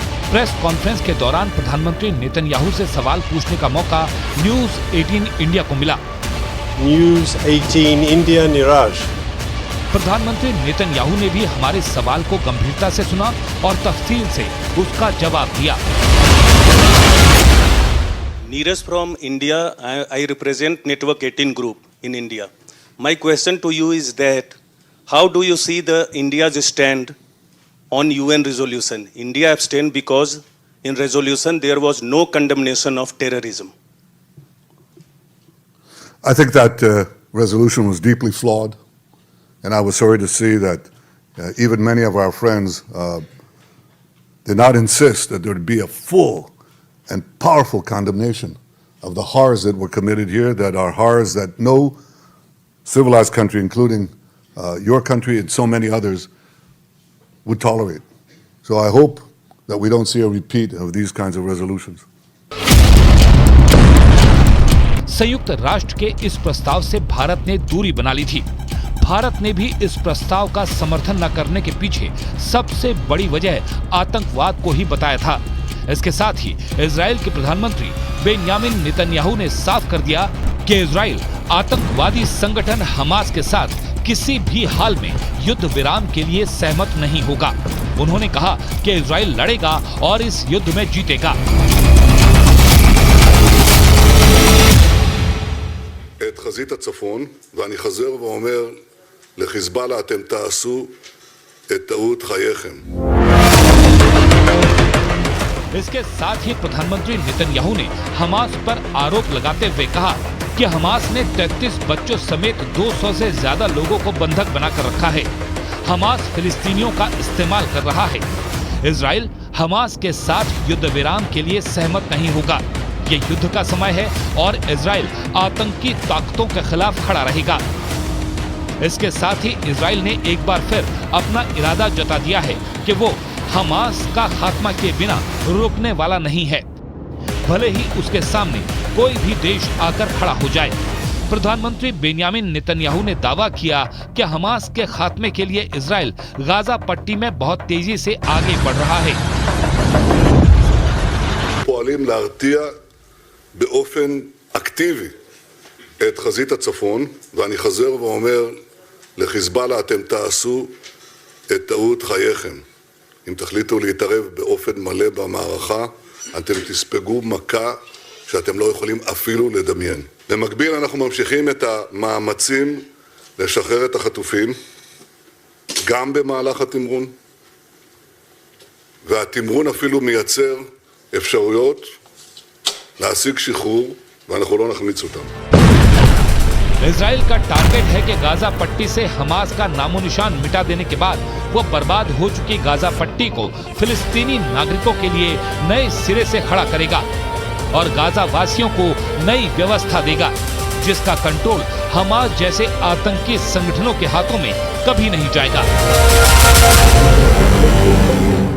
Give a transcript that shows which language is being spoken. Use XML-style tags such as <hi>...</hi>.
<hi>Press conference के दौरान प्रधानमंत्री नेतन्याहू से सवाल पूछने का मौका न्यूज 18 इंडिया को मिला। न्यूज 18 इंडिया निराश प्रधानमंत्री नेतन्याहू ने भी हमारे सवाल को गंभीरता से सुना और तफसील से उसका जवाब दिया।</hi> <en>Neeraj from India, I represent Network 18 Group in India. My question to you is that how do you see the India's stand on UN resolution? India abstained because in resolution there was no condemnation of terrorism. I think that resolution was deeply flawed, and I was sorry to see that even many of our friends did not insist that there would be a full and powerful condemnation of the horrors that were committed here, that are horrors that no civilized country, including your country and so many others, would tolerate. So I hope that we don't see a repeat of these kinds of resolutions.</en> <hi>संयुक्त राष्ट्र के इस प्रस्ताव से भारत ने दूरी बना ली थी। भारत ने भी इस प्रस्ताव का समर्थन न करने के पीछे सबसे बड़ी वजह आतंकवाद को ही बताया था। इसके साथ ही इजराइल के प्रधानमंत्री बेंयामिन नेतन्याहू ने साफ कर दिया कि इजराइल आतंकवादी संगठन हमास के साथ किसी भी हाल में युद्ध विराम के लिए सहमत नहीं होगा। उन्होंने कहा कि इजराइल लड़ेगा और इस युद्ध में जीतेगा।</hi> <he>את חזית הצפון, ואני חוזר ואומר לחיזבאללה, אתם תעשו את טעות חייכם.</he> <hi>इसके साथ ही प्रधानमंत्री नेतन्याहू ने हमास पर आरोप लगाते हुए कहा कि हमास ने 33 बच्चों समेत 200 से ज्यादा लोगों को बंधक बनाकर रखा है। हमास फिलिस्तीनियों का इस्तेमाल कर रहा है। इजराइल हमास के साथ युद्ध विराम के लिए सहमत नहीं होगा। ये युद्ध का समय है और इजराइल आतंकी ताकतों के खिलाफ खड़ा रहेगा। इसके साथ ही इजराइल ने एक बार फिर अपना इरादा जता दिया है कि वो हमास का खात्मा किए बिना रुकने वाला नहीं है, भले ही उसके सामने कोई भी देश आकर खड़ा हो जाए। प्रधानमंत्री बेंयामिन नेतन्याहू ने दावा किया कि हमास के खात्मे के लिए इजराइल गाजा पट्टी में बहुत तेजी से आगे बढ़ रहा है।</hi> <he>פועלים להרתיע באופן אקטיבי את חזית הצפון, ואני חוזר ואומר לחיזבאללה, אתם תעשו את טעות חייכם. אם תחליטו להתערב באופן מלא במערכה, אתם תספגו מכה שאתם לא יכולים אפילו לדמיין. במקביל אנחנו ממשיכים את המאמצים לשחרר את החטופים, גם במהלך התמרון, והתמרון אפילו מייצר אפשרויות להשיג שחרור, ואנחנו לא נחמיץ אותם.</he> <hi>इजराइल का टारगेट है कि गाजा पट्टी से हमास का नामो निशान मिटा देने के बाद वो बर्बाद हो चुकी गाजा पट्टी को फिलिस्तीनी नागरिकों के लिए नए सिरे से खड़ा करेगा और गाजा वासियों को नई व्यवस्था देगा, जिसका कंट्रोल हमास जैसे आतंकी संगठनों के हाथों में कभी नहीं जाएगा।</hi>